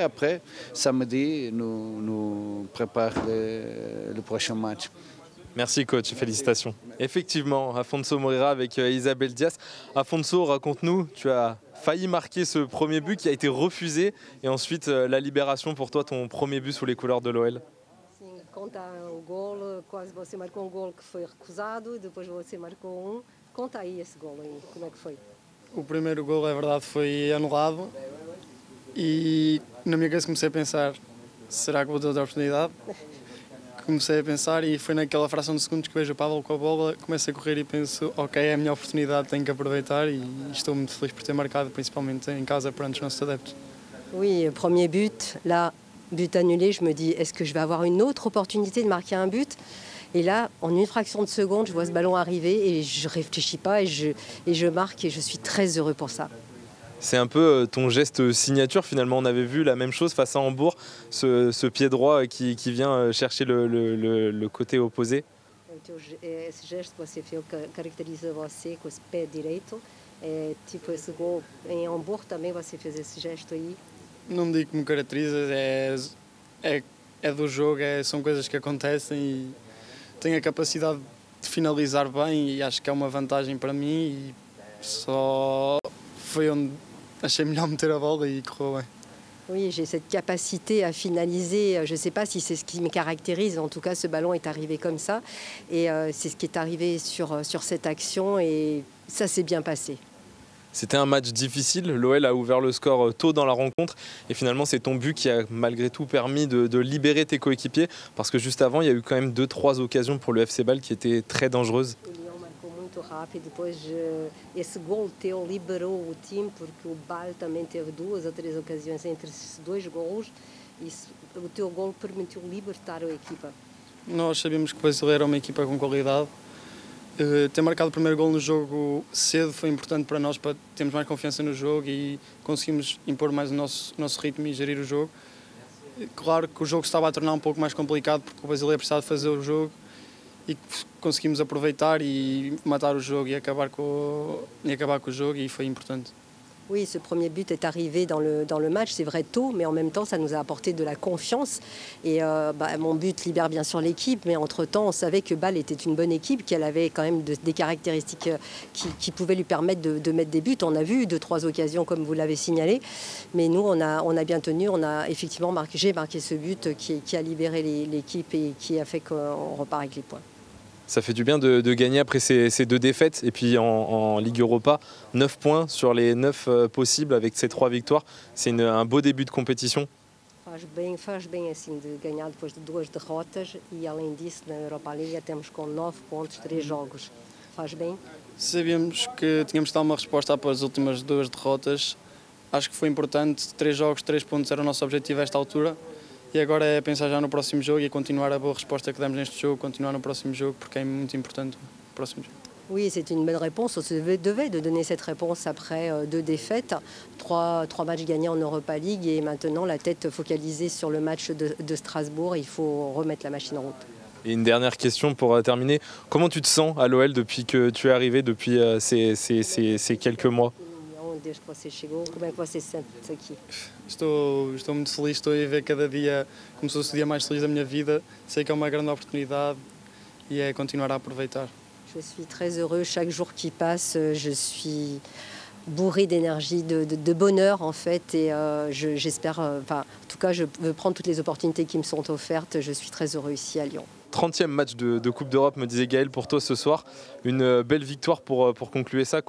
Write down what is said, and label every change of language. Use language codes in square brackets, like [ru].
[fr] Après, samedi, nous préparons le prochain match. Merci coach, félicitations. Effectivement, Afonso Moreira avec Isabelle Dias. Afonso, raconte-nous, tu as failli marquer ce premier but qui a été refusé et ensuite la libération pour toi, ton premier but sous les couleurs de l'OL. [pt] Sim, conta o gol, quase você marcou gol que foi recusado, depois você marcou Conta aí esse gol aí, como é que foi? O primeiro gol, é verdade, foi anulado e na minha cabeça comecei a pensar, será que vou ter outra oportunidade? Comecei a pensar e foi naquela fração de segundos que vejo o Pavel com a bola, começo a correr e penso, ok, é a minha oportunidade, tenho que aproveitar e estou muito feliz por ter marcado, principalmente em casa perante os nossos adeptos. [fr] Oui, premier but, là, but annulé, je me dis, est-ce que je vais avoir une autre opportunité de marquer un but? Et là, en une fraction de seconde, je vois ce ballon arriver et je ne réfléchis pas et je marque et je suis très heureux pour ça. C'est un peu ton geste signature finalement. On avait vu la même chose face à Hambourg, ce pied droit qui vient chercher le côté opposé. [pt] Esse gesto que você fez caracteriza você com esse pé direito. Tipo esse gol em Hamburgo também você fez esse gesto aí. Não digo que me caracteriza, é é do jogo, são coisas que acontecem e tenho a capacidade de finalizar bem e acho que é uma vantagem para mim e só foi onde achei melhor meter a bola e correu bem. [fr] Oui, j'ai cette capacité à finaliser. Je ne sais pas si c'est ce qui me caractérise. En tout cas, ce ballon est arrivé comme ça. Et c'est ce qui est arrivé sur cette action. Et ça s'est bien passé. C'était un match difficile, l'OL a ouvert le score tôt dans la rencontre et finalement c'est ton but qui a malgré tout permis de libérer tes coéquipiers parce que juste avant il y a eu quand même 2-3 occasions pour le FC Bâle qui étaient très dangereuses. [pt] O Leão marcou muito rápido, depois esse gol teu liberou o time porque o Bâle também teve 2 ou 3 ocasiões entre esses 2 gols e o teu gol permitiu libertar a equipa. Nós sabíamos que o Basile era uma equipa com qualidade. Ter marcado o primeiro gol no jogo cedo foi importante para nós, para termos mais confiança no jogo e conseguimos impor mais o nosso ritmo e gerir o jogo. Claro que o jogo estava a tornar um pouco mais complicado porque o Basile precisava de fazer o jogo e conseguimos aproveitar e matar o jogo e acabar com o jogo e foi importante. [fr] Oui, ce premier but est arrivé dans le match, c'est vrai tôt, mais en même temps, ça nous a apporté de la confiance. Et mon but libère bien sûr l'équipe, mais entre-temps, on savait que Bâle était une bonne équipe, qu'elle avait quand même des caractéristiques qui pouvaient lui permettre de mettre des buts. On a vu 2-3 occasions, comme vous l'avez signalé, mais nous, on a bien tenu. On a effectivement j'ai marqué ce but qui a libéré l'équipe et qui a fait qu'on repart avec les points. Ça fait du bien de gagner après ces 2 défaites et puis en Ligue Europa, 9 points sur les 9 possibles avec ces 3 victoires. C'est un beau début de compétition. [pt] Faz bem assim de ganhar depois de 2 derrotas e além disso na Europa League temos com 9 pontos, 3 jogos. Faz bem? Sabíamos que tínhamos de dar uma resposta após as últimas 2 derrotas. Acho que foi importante, 3 jogos, 3 pontos era o nosso objetivo a esta altura. E agora é pensar já no próximo jogo e continuar a boa resposta que demos neste jogo, continuar no próximo jogo, porque é muito importante o próximo jogo. [fr] Oui, c'est une bonne réponse. On se devait de donner cette réponse après 2 défaites, 3 matchs gagnés en Europa League et maintenant la tête focalisée sur le match de Strasbourg. Il faut remettre la machine en route. Et une dernière question pour terminer. Comment tu te sens à l'OL depuis que tu es arrivé, depuis ces quelques mois? [pt] Desde que você chegou, como é que você se sente aqui? Estou muito feliz, estou a ver cada dia como se fosse o dia mais feliz da minha vida. Sei que é uma grande oportunidade e é continuar a aproveitar. [fr] Je suis très heureux. Chaque jour qui passe, je suis bourré d'énergie, de bonheur en fait. Et j'espère, en tout cas, je veux prendre toutes les opportunités qui me sont offertes. Je suis très heureux ici à Lyon. 30e match de Coupe d'Europe, me disait Gaël, pour toi ce soir. Une belle victoire pour conclure ça.